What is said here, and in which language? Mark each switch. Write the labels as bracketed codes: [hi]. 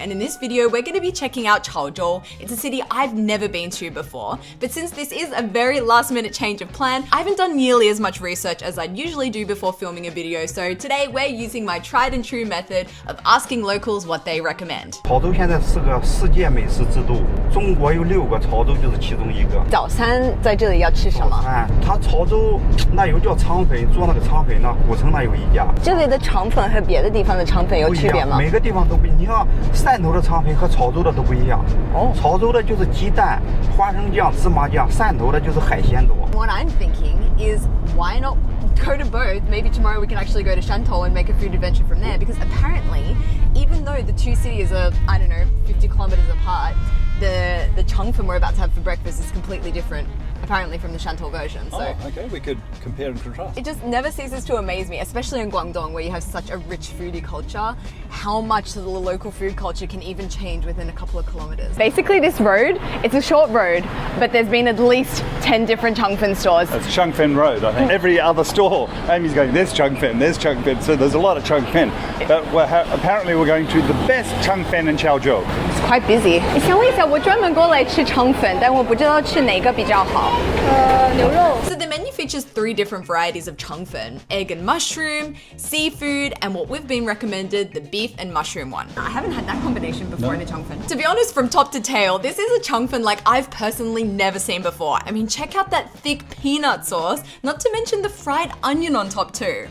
[en] And in this video, we're going to be checking out Chaozhou. It's a city I've never been to before, but since this is a very last-minute change of plan, I haven't done nearly as much research as I'd usually do before filming a video, so today we're using my tried and true method of asking locals what they recommend. [zh] 潮州现在是个世界美食之都，中国有6个，潮州就是其中一个。早餐在这里要吃什么？它潮州那有叫肠粉，做那个肠粉呢，古城那有一家。这里的肠粉和别的地方的肠粉有区别吗？每个地方都不一样。你像汕头的肠粉和潮州的都不一样。哦，潮州的就是鸡蛋、花生酱、芝麻酱，汕头的就是海鲜多。 [en] What I'm thinking is, why not go to both? Maybe tomorrow we can actually go to Shantou and make a food adventure from there, because apparently, even though the 2 cities are, I don't know, 50 kilometers apart, the chongfen we're about to have for breakfast is completely different, apparently, from the Shantou version. So okay, we could compare and contrast. It just never ceases to amaze me, especially in Guangdong, where you have such a rich foodie culture, how much the local food culture can even change within a couple of kilometers. Basically, this road, it's a short road, but there's been at least 10 different chongfen stores. It's Chongfen Road, I think. Every other store, Amy's going, there's Chongfen, so there's a lot of Chongfen. But apparently we're going to the best Chongfen in Chaozhou. It's quite busy. [zh] 想问一下，我专门过来吃肠粉，但我不知道吃哪个比较好。牛肉。 [en] So the menu features 3 different varieties of chongfen: egg and mushroom, seafood, and what we've been recommended, the beef and mushroom one. I haven't had that combination before in a chongfen. To be honest, from top to tail, this is a chongfen like I've personally never seen before. I mean, check out that thick peanut sauce, not to mention the fried onion on top too.